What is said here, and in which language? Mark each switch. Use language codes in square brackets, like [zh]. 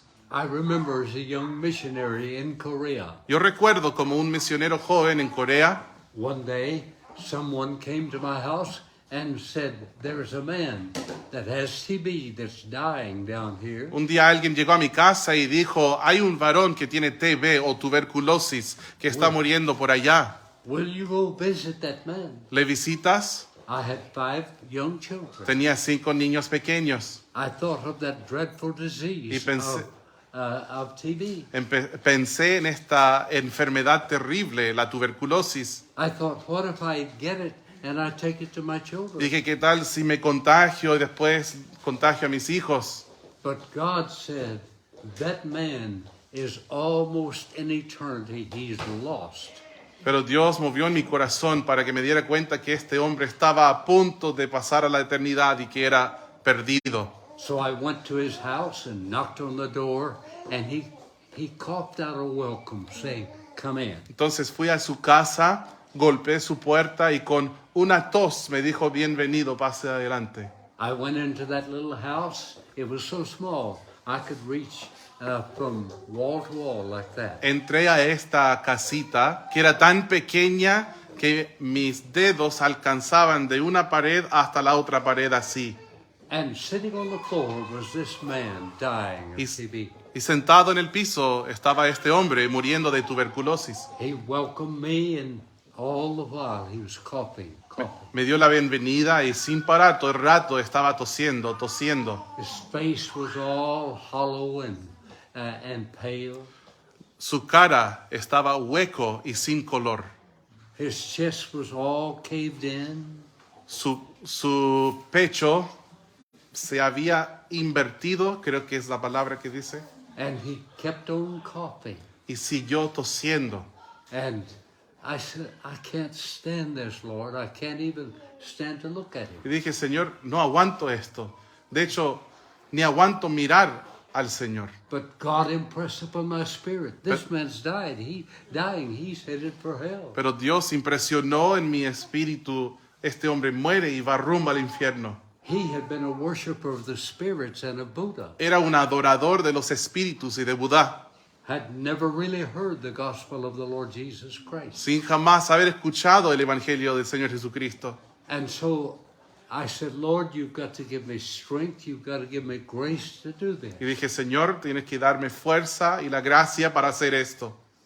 [en] I remember as a young missionary in Korea, [es] Yo recuerdo como un misionero joven en Corea, [en] one day someone came to my house and said, there's a man that has TB that's dying down here. [es] un día alguien llegó a mi casa y dijo, hay un varón que tiene TB o tuberculosis que está muriendo por allá. [en] Will you go visit that man? [es] ¿Le visitas? [en] I had 5 young children. [es] Tenía 5 niños pequeños. [en] I thought of that dreadful disease [es] Y pensé- [en] of TB. [es] Pensé en esta enfermedad terrible, la tuberculosis. [en] I thought, what if I get it and I take it to my children? [es] Dije, ¿qué tal si me contagio y después contagio a mis hijos? [en] But God said, that man is almost in eternity. He's lost. [es] Pero Dios movió en mi corazón para que me diera cuenta que este hombre estaba a punto de pasar a la eternidad y que era perdido. [en] So I went to his house and knocked on the door, and he coughed out a welcome, saying, come in. [es] Entonces fui a su casa, golpeé su puerta y con una tos me dijo, bienvenido, pase adelante. [en] I went into that little house. It was so small, I could reach from wall to wall like that. [es] Entré a esta casita que era tan pequeña que mis dedos alcanzaban de una pared hasta la otra pared así. [en] And sitting on the floor was this man dying of [es] Y, [en] TB. [es] y sentado en el piso estaba este hombre muriendo de tuberculosis. [en] He welcomed me, and all the while he was coughing. [es] Me dio la bienvenida y sin parar todo el rato estaba tosiendo. [en] His face was all hollow and pale. [es] Su cara estaba hueco y sin color. [en] His chest was all caved in. [es] Su pecho se había invertido, creo que es la palabra que dice, [en] And he kept on coughing. [es] y siguió tosiendo. [en] And I said, I can't stand this, Lord. I can't even stand to look at him. [es] Y dije, Señor, no aguanto esto. De hecho, ni aguanto mirar al Señor. [en] But God impressed upon my spirit, this man's dying. He's headed for hell. [es] Pero Dios impresionó en mi espíritu, este hombre muere y va rumbo al infierno. [en] He had been a worshiper of the spirits and of Buddha. [es] Era un adorador de los espíritus y de Buda. [en] had never really heard the gospel of the Lord Jesus Christ. [es] sin jamás haber escuchado el Evangelio del Señor Jesucristo. [en] And so I said, Lord, you've got to give me strength, you've got to give me grace to do this. [es] Y dije, Señor, tienes que darme fuerza y la gracia para hacer esto.